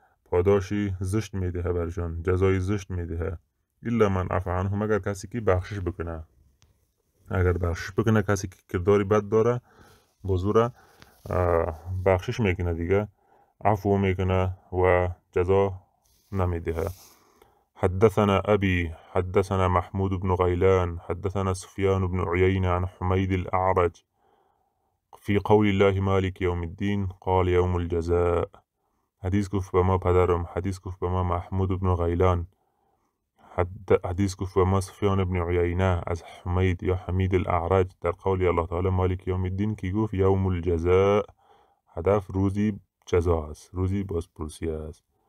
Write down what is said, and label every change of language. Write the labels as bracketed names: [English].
[Persian] پاداشی زشت میده برشان، جزای زشت میده. [Arabic] الا من عفا عنهم، [Persian] اگر کسی که بخشش بکنه، اگر بخشش بکنه کسی که کرداری بد داره بزرگ بخشش میکنه دیگه، عفو میکنه و جزا نمیده. [Arabic] حدثنا أبي حدثنا محمود بن غيلان حدثنا سفيان بن عيينة عن حميد الأعرج في قول الله مالك يوم الدين قال يوم الجزاء. [Persian] حدیث گفت به ما پدرم، حدیث گفت به ما محمود بن غیلان، حدیث گفت به ما سفیان بن عیینه از حمید یا حمید الاعرج در قول الله تعالی مالک یوم الدین که گفت یوم الجزاء، هدف روزی جزا است، روزی بازپرسی است.